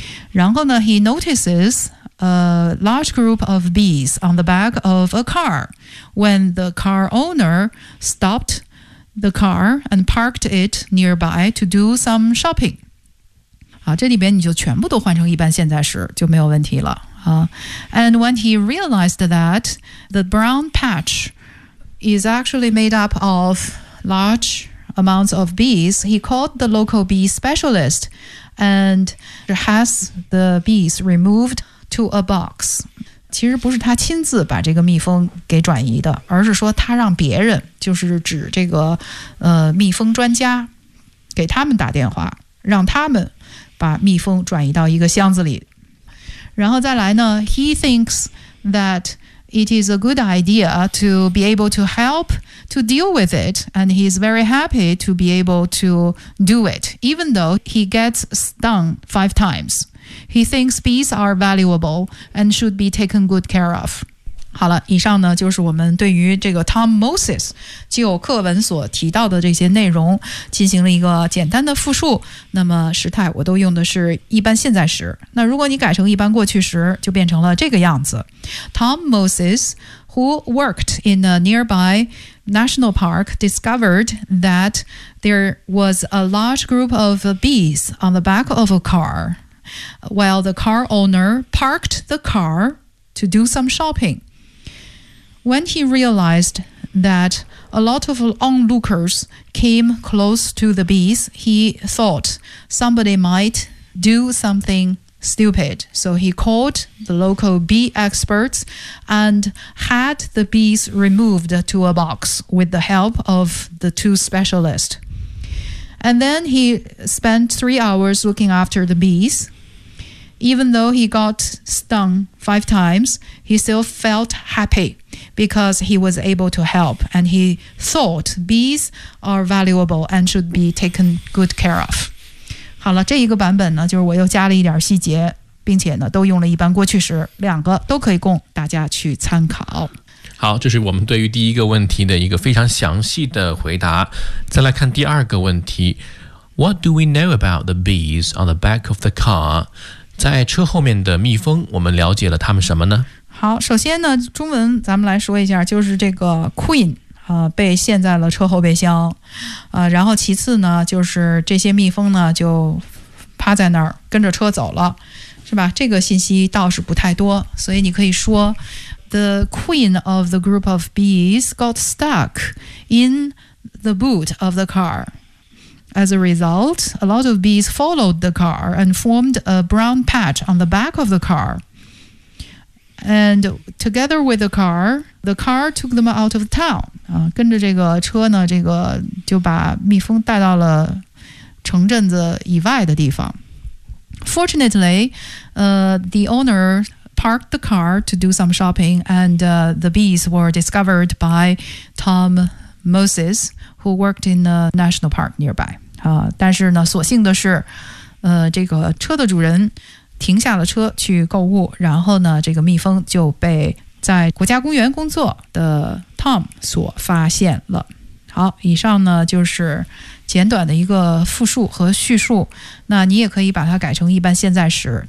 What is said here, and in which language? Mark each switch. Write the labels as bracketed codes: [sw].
[zh] 然后呢 [en] he notices a large group of bees on the back of a car when the car owner stopped the car and parked it nearby to do some shopping. [zh] 好，这里边你就全部都换成一般现在时就没有问题了。 [en] And when he realized that the brown patchis actually made up of large amounts of bees, he called the local bee specialist and has the bees removed to a box. [zh] 其实不是他亲自把这个蜜蜂给转移的，而是说他让别人，就是指这个蜜蜂专家，给他们打电话，让他们把蜜蜂转移到一个箱子里。然后再来呢， [en] he thinks thatIt is a good idea to be able to help to deal with it, and he's very happy to be able to do it, even though he gets stung 5 times. He thinks bees are valuable and should be taken good care of. [zh] 好了，以上呢就是我们对于这个 Tom Moses 就课文所提到的这些内容进行了一个简单的复述。那么时态我都用的是一般现在时，那如果你改成一般过去时就变成了这个样子， Tom Moses [en] who worked in a nearby national park discovered that there was a large group of bees on the back of a car while the car owner parked the car to do some shopping. When he realized that a lot of onlookers came close to the bees, he thought somebody might do something stupid. So he called the local bee experts and had the bees removed to a box with the help of the two specialists. And then he spent 3 hours looking after the bees. Even though he got stung 5 times, he still felt happy because he was able to help. And he thought bees are valuable and should be taken good care of. [zh] 好了，这一个版本呢，就是我又加了一点细节，并且呢，都用了一般过去时，两个都可以供大家去参考。好，这是我们对于第一个问题的一个非常详细的回答。再来看第二个问题 [en] ，What do we know about the bees on the back of the car？ [zh] 在车后面的蜜蜂，我们了解了它们什么呢？好，首先呢，中文咱们来说一下，就是这个 queen。被陷在了车后备箱，然后其次呢，就是这些蜜蜂呢就趴在那儿跟着车走了，是吧？这个信息倒是不太多，所以你可以说 [en] ，The queen of the group of bees got stuck in the boot of the car. As a result, a lot of bees followed the car and formed a brown patch on the back of the car. And together with the car took them out of town. [zh] 跟着这个车呢，这个就把蜜蜂带到了城镇子以外的地方。 [en] Fortunately, the owner parked the car to do some shopping, and the bees were discovered by Tom Moses, who worked in a national park nearby. [zh] 但是呢，所幸的是，这个车的主人停下了车去购物，然后呢，这个蜜蜂就被在国家公园工作的Tom 所发现了。好，以上呢就是简短的一个复述和叙述，那你也可以把它改成一般现在时。